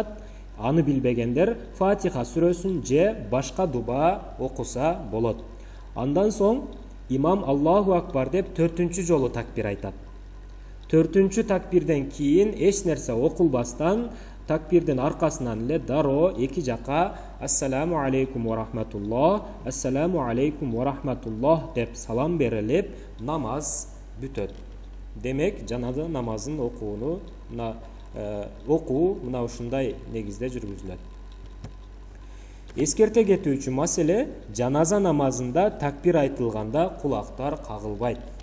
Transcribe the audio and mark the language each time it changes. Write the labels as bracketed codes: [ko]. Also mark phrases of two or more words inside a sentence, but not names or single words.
[ky] Аны билбегендер Фатиха сүрөсүн же башка дуба окуса болот. Андан соң имам [ar] الله أكبر [ky] деп 4-чү жолу такбир айтат. 4-чү такбирден кийин эч нерсе окулбастан такбирдин аркасынан эле дароо эки жака [ar] السلام عليكم ورحمة الله, السلام عليكم ورحمة الله [ky] деп салам берилип намаз бүтөт. Демек, жаназа намазын окууну окуу мына ушундай негизде жүргүзүлөт. Эскерте кетүүчү маселе, жаназа намазында такбир айтылганда кулактар кагылбайт.